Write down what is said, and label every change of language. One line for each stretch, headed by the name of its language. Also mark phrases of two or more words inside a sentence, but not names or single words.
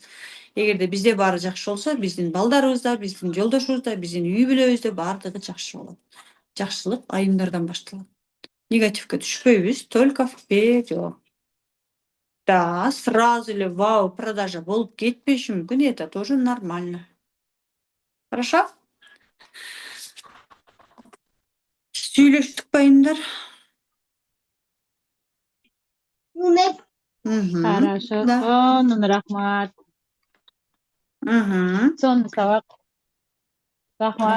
Kyrgyz: Эгерде бизде баары жакшы болсо, биздин балдарыбыз да, биздин жолдошубуз да, биздин үй бүлөбүз да баардыгы жакшы болот. Жакшылык айымдардан башталат. Негативке түшпөйбүз,
Russian: только вперед. Да, сразу
Kyrgyz: эле вау, продажа болуп кетпеши мүмкүн,
Russian: это тоже нормально. Хорошо?
Kyrgyz: Сүйлөштүкпү айымдар?
Russian: Хорошо, Да.
Kyrgyz: сонун рахмат. Сонун сабак. Рахмат